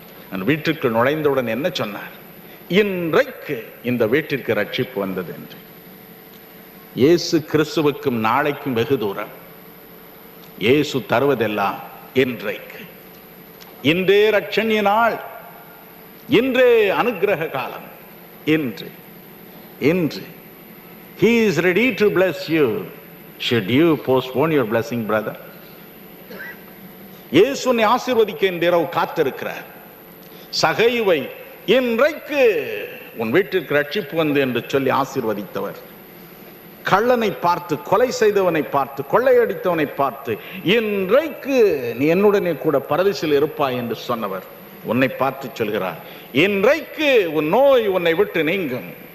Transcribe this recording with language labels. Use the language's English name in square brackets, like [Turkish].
[Tamil] நான் வீட்டிற்கு நுழைந்தவுடன் என்ன சொன்னார்? இன்றைக்கு இந்த வீட்டிற்கு ரட்சிப்பு வந்தது என்று. இயேசு கிறிஸ்துவுக்கும் நாளைக்கும் வெகு தூரம். இயேசு தருவதெல்லாம் இன்றைக்கு. இன்றே ரட்சணிய நாள், இன்றே அனுக்கிரக காலம். இன்று இன்று [English] He is ready to bless you. Should you postpone your blessing, brother? [Tamil] இயேசு உன்னை ஆசீர்வதிக்க இந்த இரவு காத்திருக்கிறார். சகைவை இன்றைக்கு உன் வீட்டிற்கு ரட்சிப்பு வந்து என்று சொல்லி ஆசீர்வதித்தவர். கள்ளனை பார்த்து, கொலை செய்தவனை பார்த்து, கொள்ளையடித்தவனை பார்த்து, இன்றைக்கு நீ என்னுடனே கூட பரதீசில் இருப்பாய் என்று சொன்னவர் உன்னை பார்த்து சொல்கிறார், இன்றைக்கு உன் நோய் உன்னை விட்டு நீங்கும்.